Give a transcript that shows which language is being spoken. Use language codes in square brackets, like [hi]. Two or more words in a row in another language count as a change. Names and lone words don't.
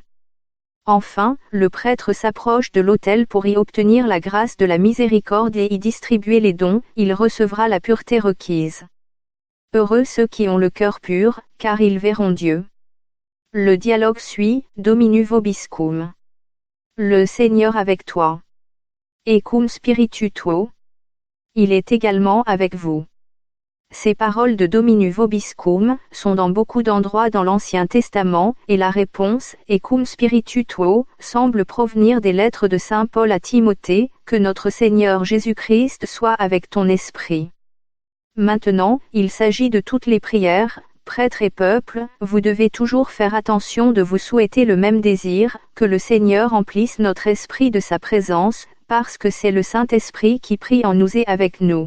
[fr] Enfin, le prêtre s'approche de l'autel pour y obtenir la grâce de la miséricorde et y distribuer les dons, il recevra la pureté requise. Heureux ceux qui ont le cœur pur, car ils verront Dieu. Le dialogue suit, [la] Domini vobiscum. [fr] Le Seigneur avec toi. [la] Et cum spiritu tuo. [fr] Il est également avec vous. Ces paroles de [la] Domini vobiscum [fr] sont dans beaucoup d'endroits dans l'Ancien Testament, et la réponse, [la] et cum spiritu tuo, [fr] semble provenir des lettres de Saint Paul à Timothée, que notre Seigneur Jésus-Christ soit avec ton esprit. Maintenant, il s'agit de toutes les prières, prêtres et peuple, vous devez toujours faire attention de vous souhaiter le même désir, que le Seigneur emplisse notre esprit de sa présence, parce que c'est le Saint-Esprit qui prie en nous et avec nous.